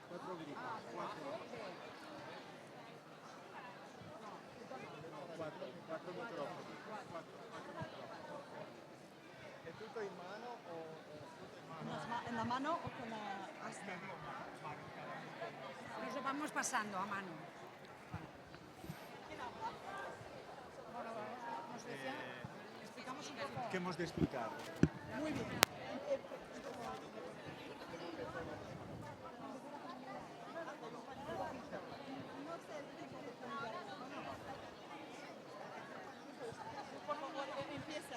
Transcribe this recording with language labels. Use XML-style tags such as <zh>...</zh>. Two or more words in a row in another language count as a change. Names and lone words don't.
<es>¿Es</es> <it>tutto in mano</it> <es>o ¿En la mano o con la asta? Nos lo vamos pasando a mano. Bueno, nos decía, explicamos un poco. ¿Qué hemos de explicar? Muy bien. Por favor, empieza.</es>